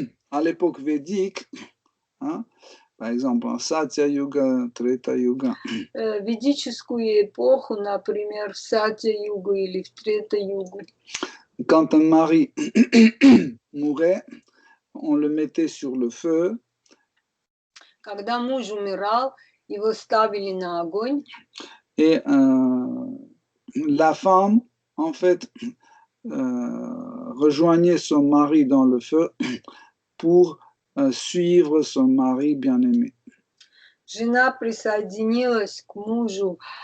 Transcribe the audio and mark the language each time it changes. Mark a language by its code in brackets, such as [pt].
[fr] À l'époque védique, hein, par exemple en Satya Yuga, Treta Yuga, [ru] В ведическую эпоху, например, в Сатья-югу или в Трета-югу, [fr] quand un mari mourait, on le mettait sur le feu. [ru] когда муж умирал, его ставили на огонь, [fr] Et la femme, en fait, rejoignait son mari dans le feu pour suivre son mari bien-aimé. [ru] жена присоединилась к мужу,